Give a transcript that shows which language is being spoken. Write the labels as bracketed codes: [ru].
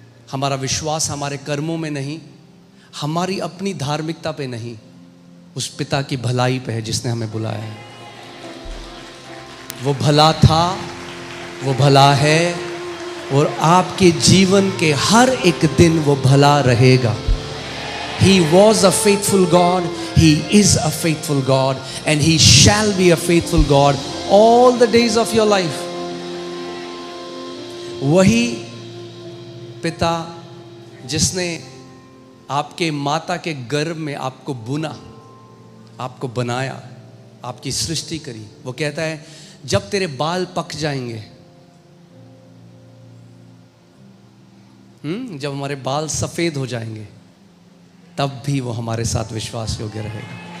[hi] हमारा विश्वास हमारे कर्मों में नहीं, हमारी अपनी धार्मिकता पे नहीं, उस पिता की भलाई पे है जिसने हमें बुलाया है। वो भला था, वो भला है, और आपके जीवन के हर एक दिन वो भला रहेगा। [en] He was a faithful God, He is a faithful God, and He shall be a faithful God all the days of your life. [hi] वही पिता जिसने आपके माता के गर्भ में आपको बुना, आपको बनाया, आपकी सृष्टि करी, वो कहता है जब तेरे बाल पक जाएंगे, जब हमारे बाल सफेद हो जाएंगे, तब भी वो हमारे साथ विश्वास योग्य रहेगा।